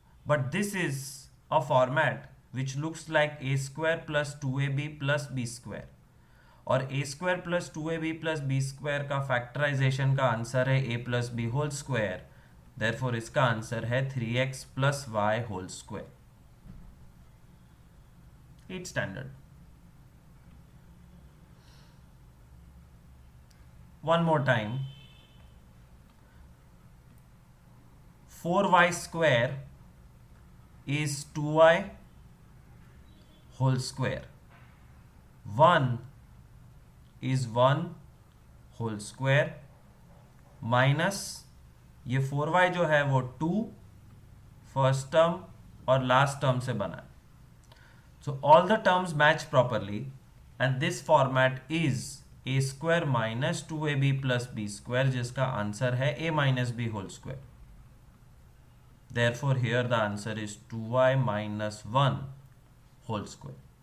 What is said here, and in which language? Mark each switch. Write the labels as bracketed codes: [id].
[en] But this is a format which looks like a square plus 2ab plus b square. [hi] और a square plus 2ab plus b square का factorisation का answer है a plus b whole square. [en] Therefore [hi] इसका answer है 3x plus y whole square. [en] It's standard. One more time. 4y square is 2y whole square. 1 is 1 whole square minus [hi] ये 4y जो है वो 2 first term और last term से बना है. [en] So all the terms match properly and this format is a square minus 2ab plus b square [hi] जिसका answer है [en] a minus b whole square. Therefore here the answer is 2y minus 1 whole square.